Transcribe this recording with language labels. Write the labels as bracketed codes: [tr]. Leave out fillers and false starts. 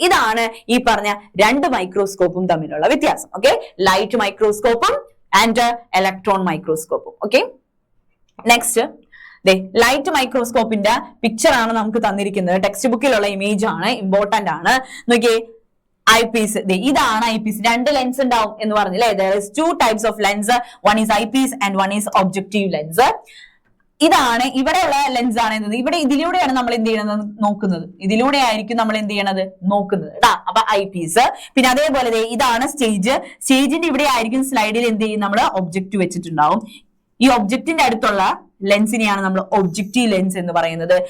[ml] ഇതാണ് ഈ പറഞ്ഞ 2 മൈക്രോസ്കോപ്പും തമ്മിലുള്ള വ്യത്യാസം. Okay, light മൈക്രോസ്കോപ്പും and electron മൈക്രോസ്കോപ്പും. Okay, next light മൈക്രോസ്കോപ്പിന്റെ picture ആണ് നമുക്ക് തന്നിരിക്കുന്നത്. ടെക്സ്റ്റ് ബുക്കിലുള്ള ഇമേജ് ആണ്, ഇമ്പോർട്ടന്റ് ആണ്. നോക്കിയേ, ഐപീസ്. ഇതാണ് ഐപീസ്. രണ്ട് ലെൻസ് ഉണ്ടാവും എന്ന് പറഞ്ഞില്ലേ. [en] there is two types of lens, one is eyepiece and one is objective lens. [ml] ഇതാണ് ഇവിടെയുള്ള ലെൻസ് ആണ് എന്നത്. ഇവിടെ ഇതിലൂടെയാണ് നമ്മൾ എന്ത് ചെയ്യണത് നോക്കുന്നത്. ഇതിലൂടെ ആയിരിക്കും നമ്മൾ എന്ത് ചെയ്യണത് നോക്കുന്നത് കേട്ടാ. അപ്പൊ ഐപീസ്. പിന്നെ അതേപോലെ ഇതാണ് സ്റ്റേജ്. സ്റ്റേജിന്റെ ഇവിടെ ആയിരിക്കും സ്ലൈഡിൽ എന്ത് ചെയ്യും നമ്മൾ ഒബ്ജക്റ്റ് വെച്ചിട്ടുണ്ടാവും. ഈ ഒബ്ജക്റ്റിന്റെ അടുത്തുള്ള ലെൻസിനെയാണ് നമ്മൾ ഒബ്ജക്റ്റീവ് ലെൻസ് എന്ന് പറയുന്നത്.